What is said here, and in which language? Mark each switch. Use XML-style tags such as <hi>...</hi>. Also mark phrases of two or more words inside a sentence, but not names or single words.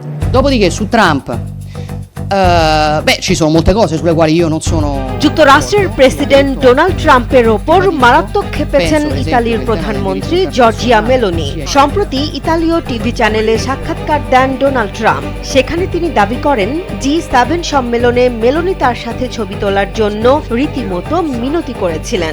<it>Dopodiché su Trump, ci sono molte cose sulle quali io non sono...</it> <bn>যুক্তরাষ্ট্রের প্রেসিডেন্ট ডোনাল্ড ট্রাম্পের ওপর মারাত্মক ক্ষেপেছেন ইতালির প্রধানমন্ত্রী জর্জিয়া মেলোনি। সম্প্রতি ইতালীয় টিভি চ্যানেলে সাক্ষাৎকার দেন ডোনাল্ড ট্রাম্প। সেখানে তিনি দাবি করেন G7 সম্মেলনে মেলোনি তার সাথে ছবি তোলার জন্য রীতিমতো মিনতি করেছিলেন।</bn>